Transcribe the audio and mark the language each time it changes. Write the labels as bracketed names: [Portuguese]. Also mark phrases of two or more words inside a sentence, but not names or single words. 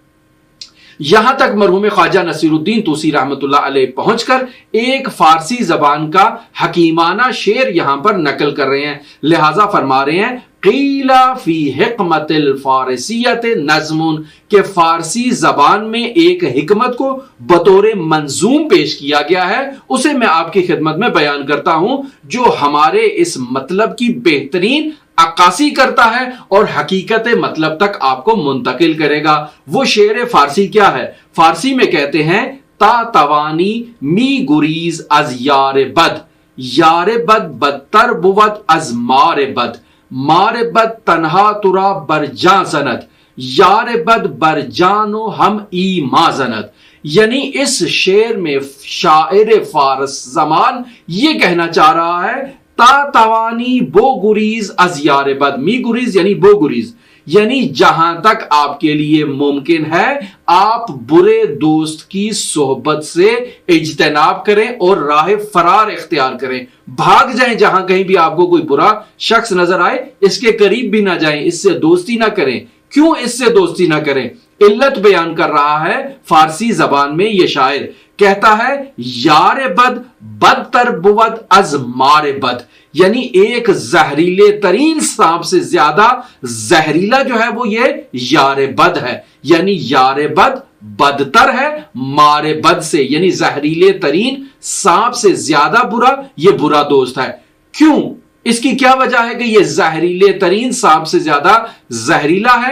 [Urdu] یہاں تک مرحوم خواجہ نصیر الدین طوسی رحمۃ اللہ علیہ پہنچ کر ایک فارسی زبان کا حکیمانہ شعر یہاں پر نقل کر رہے ہیں، لہذا فرما رہے ہیں [Arabic] قیل فی حکمت الفارسیت نظم، [Urdu] کہ فارسی زبان میں ایک حکمت کو بطور منظوم پیش کیا گیا ہے، اسے میں آپ کی خدمت میں بیان کرتا ہوں جو ہمارے اس مطلب کی بہترین عکاسی کرتا ہے اور حقیقت مطلب تک آپ کو منتقل کرے گا۔ وہ شعر فارسی کیا ہے؟ فارسی میں کہتے ہیں [Persian] تا توانی می گریز از یار بد، یار بد بدتر بود از مار بد، مار بد تنہا ترا بر جان زند، یار بد بر جانو ہم ایما زند۔ [Urdu] یعنی اس شعر میں شاعر فارس زمان یہ کہنا چاہ رہا ہے [Persian] تا توانی بو گریز از یار بد، می گریز [Urdu] یعنی [Persian] بو گریز، [Urdu] یعنی جہاں تک آپ کے لیے ممکن ہے آپ برے دوست کی صحبت سے اجتناب کریں اور راہ فرار اختیار کریں، بھاگ جائیں، جہاں کہیں بھی آپ کو کوئی برا شخص نظر آئے اس کے قریب بھی نہ جائیں، اس سے دوستی نہ کریں۔ کیوں اس سے دوستی نہ کریں؟ علت بیان کر رہا ہے فارسی زبان میں یہ شاعر، کہتا ہے [Persian] یار بد بدتر بود از مار بد، [Urdu] یعنی ایک زہریلے ترین سانپ سے زیادہ زہریلا جو ہے وہ یہ [Persian] یار بد [Urdu] ہے، یعنی [Persian] یار بد [Urdu] بدتر ہے [Persian] مار بد [Urdu] سے، یعنی زہریلے ترین سانپ سے زیادہ برا یہ برا دوست ہے۔ کیوں؟ اس کی کیا وجہ ہے کہ یہ زہریلے ترین سانپ سے زیادہ زہریلا ہے؟